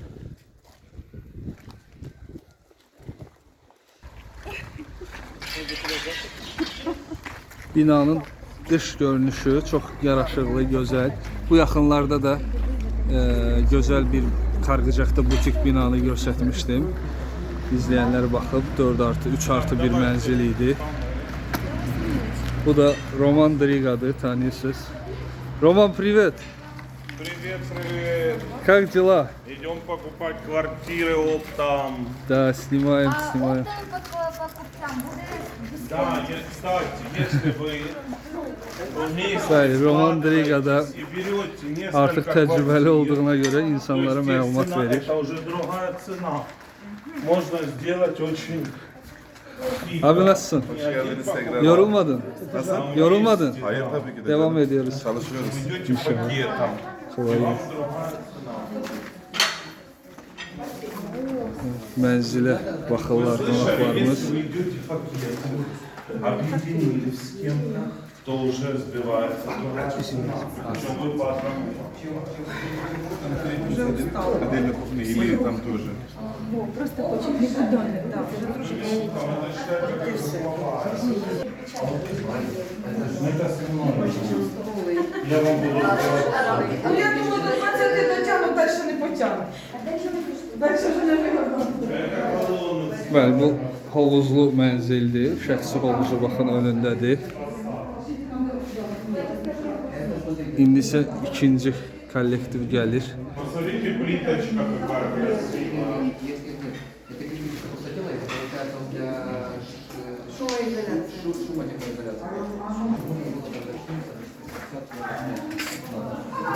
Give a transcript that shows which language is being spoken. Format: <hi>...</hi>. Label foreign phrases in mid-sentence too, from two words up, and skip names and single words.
<az>Binanın dış görünüşü çox yaraşıqlı, gözəl. Bu yaxınlarda da gözəl bir Qarqıcaqda butik binanı göstərmişdim. İzləyənlər baxıb 4+3+1 mənzil idi. Bu da Roman Drigadır, tanıyorsunuz. Roman,</az> <ru>привет. Привет, привет. Как дела? Идем покупать квартиры оптом. Да, снимаем. Да, кстати, если вы</ru> <az>Bəli, Roman Driga'da artıq təcrübəli olduğuna görə insanlara məlumat verir.</az> <ru>Это уже другая цена. Можно сделать очень...</ru> <tr>Abi nasılsın? Yorulmadın? Nasıl? Yorulmadın? Hayır, tabii ki de. Devam ediyoruz. Çalışıyoruz.</tr> <ru>Идете пакетом.</ru> <tr>Kolay gelsin.</tr> <az>Mənzilə baxırlar qonaqlarımız.</az> <ru>Если вы идете пакетом, объединились с кем-то, то уже сбивается другая цена. Причем вы по одному. Отдельно кухня или там тоже. Просто очень прикольно, да. Я вам буду</ru> <uk>Ну я думаю, до 20 дотягну, далі не потягну. Далі вже не вигодно.</uk> <az>Bəli, bu hovuzlu mənzildir. Şəxsi hovuzu baxın önündədir. İndi isə ikinci kollektiv gəlir.</az> <ru>Посмотрите, плиточка какая красивая. Шумоизоляція.</ru>